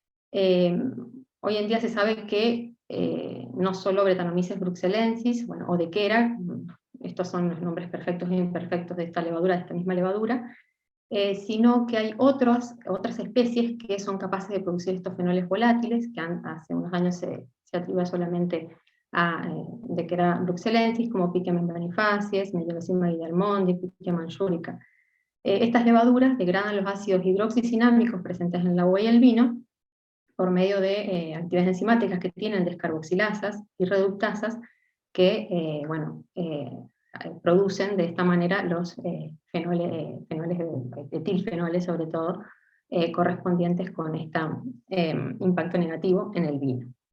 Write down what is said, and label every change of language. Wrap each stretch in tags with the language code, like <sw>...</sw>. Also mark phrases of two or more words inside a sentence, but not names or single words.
<es>Hoy en día se sabe que no solo Brettanomyces bruxellensis, bueno, o Deckera, estos son los nombres perfectos e imperfectos de esta levadura, de esta misma levadura, sino que hay otras especies que son capaces de producir estos fenoles volátiles, que hace unos años se atribuye solamente a Deckera bruxellensis, como Pichia membranifacies, Mellolocima guillermondi, Pichia manchurica. Estas levaduras degradan los ácidos hidroxicinámicos presentes en la uva y el vino, por medio de actividades enzimáticas que tienen descarboxilasas y reductasas que producen de esta manera los fenoles, etilfenoles sobre todo, correspondientes con este impacto negativo en el vino.</es>